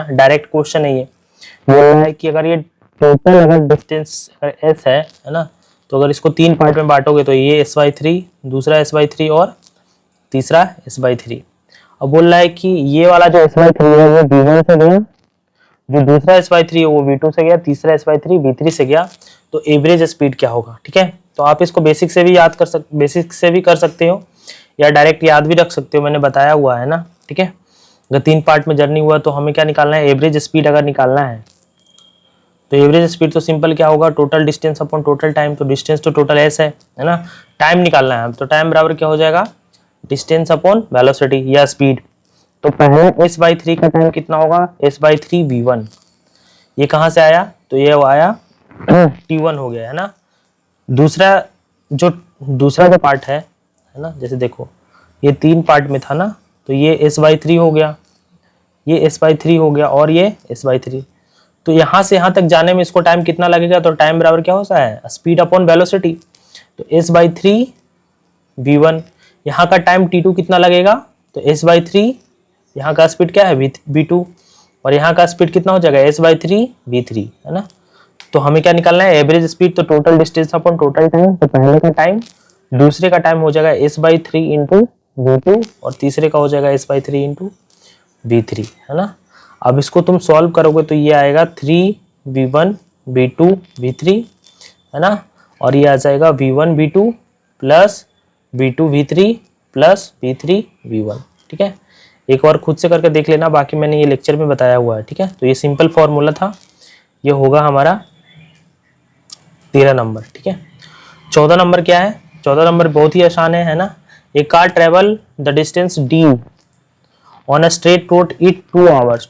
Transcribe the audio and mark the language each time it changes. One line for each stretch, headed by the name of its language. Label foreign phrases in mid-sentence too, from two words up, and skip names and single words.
English: direct question
Hindi: है ये। बोल रहा है कि अगर ये टोटल अगर डिस्टेंस अगर s है ना, तो अगर इसको 3 पार्ट में बांटोगे तो ये s/3, दूसरा s/3 और तीसरा s/3। अब बोल रहा है कि ये वाला जो s/3 है वो v1 से गया, जो दूसरा s/3 है वो v2 से गया, तीसरा s/3 v3 से गया, तो
English: average speed
Hindi: क्या होगा। ठीक है, तो आप इसको बेसिक से भी कर सकते हो, या डायरेक्ट याद भी रख सकते हो, मैंने बताया हुआ है ना। ठीक है, अगर 3 पार्ट में जर्नी हुआ तो हमें क्या निकालना है,
English: average speed
Hindi: अगर निकालना है तो
English: average speed
Hindi: तो सिंपल क्या होगा,
English: total distance upon total time.
Hindi: तो डिस्टेंस तो टोटल एस है ना, टाइम निकालना है, तो टाइम बराबर क्या हो जाएगा,
English: distance upon velocity
Hindi: या स्पीड। तो पहले s/3 का टाइम कितना होगा, s/3 v1। ये कहाँ से आया, तो ये आया t1 हो गया, है ना। दूसरा जो पार्ट है ना, जैसे देखो ये 3 पार्ट में था ना, तो ये s/3 हो गया, ये s/3 हो गया, और ये s/3। तो यहाँ से यहाँ तक जाने में इसको टाइम कितना लगेगा, तो टाइम बराबर क्या होता है,
English: speed upon velocity.
Hindi: तो s/3 v1, यहाँ का टाइम t2 कितना लगेगा, तो s/3, यहाँ का स्पीड क्या है v2, और यहाँ का स्पीड कितना हो जाएगा s/3 v3, है ना। तो हमें क्या निकालना है,
English: average speed,
Hindi: तो
English: total distance upon total time.
Hindi: तो पहले का टाइम, दूसरे का टाइम हो जाएगा s/3 इंटू v2, और तीसरे का हो जाएगा s/3 इंटू v3, है ना। अब इसको तुम सॉल्व करोगे तो ये आएगा 3v1 v2 v3, है ना, और ये आ जाएगा v1 v2 प्लस v2 v3 प्लस v3 v1। ठीक है, एक बार खुद से करके देख लेना, बाकी मैंने ये लेक्चर में बताया हुआ है। ठीक है, तो ये
English: simple formula
Hindi: था, ये होगा हमारा 13 नंबर। ठीक है, 14 नंबर क्या है, 14 नंबर बहुत ही आसान है ना।
English: A car travel the distance d on a straight road it 2 hours.